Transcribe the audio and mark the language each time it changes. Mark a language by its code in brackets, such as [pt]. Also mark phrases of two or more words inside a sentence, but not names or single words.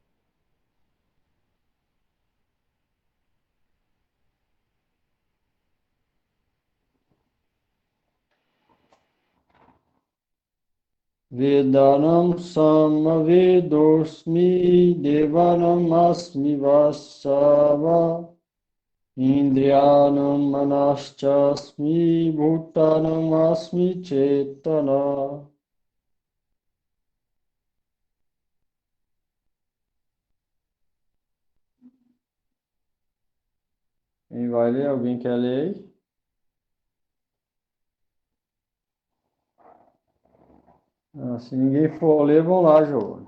[sa] वेदानां सामवेदोऽस्मि देवानाम् अस्मि वासवः इन्द्रियाणां मनश्चास्मि भूतानाम् अस्मि चेतना. [pt] Quem vai ler? Alguém quer ler aí? Se ninguém for ler, vão lá, João.